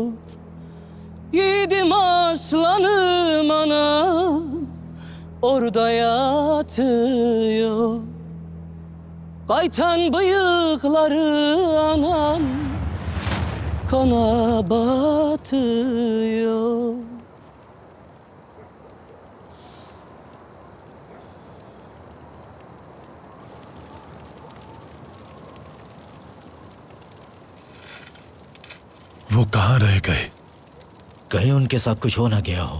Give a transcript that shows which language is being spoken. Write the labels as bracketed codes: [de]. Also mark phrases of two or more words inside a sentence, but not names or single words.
[tr] Yiğidim aslanım anam orada yatıyor. Kaytan bıyıkları anam kana batıyor. [hi] वो कहाँ रह गए? कहीं उनके साथ कुछ हो ना गया हो।